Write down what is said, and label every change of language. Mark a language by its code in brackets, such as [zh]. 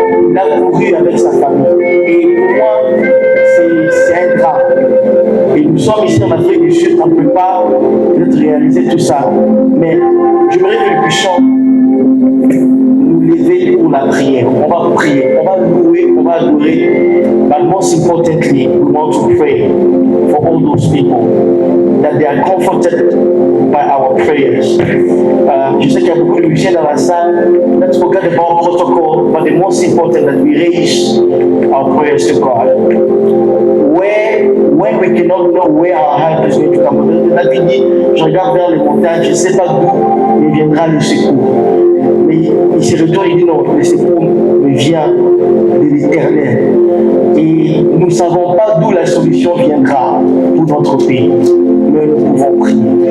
[fr] Il a couru avec sa famille. Et pour moi, c'est un drame. Et nous sommes ici en Afrique du Sud, on ne peut pas réaliser tout ça. Mais j'aimerais que nous puissions nous lever pour la prière. On va prier, on va louer, on va adorer. [en] But most importantly, we want to pray for all those people that they are comforted by our prayers. [fr] Je sais qu'il y a beaucoup de musiciens dans la salle. [en] Let's forget about protocol, but the most important that we raise our prayers to God. When we cannot know where our help is going to come. [fr] David dit, je regarde vers les montagnes, je ne sais pas d'où me viendra le secours. Mais il se retourne et dit non, le secours me vient de l'Éternel. Et nous ne savons pas d'où la solution viendra pour notre pays. Mais nous pouvons prier.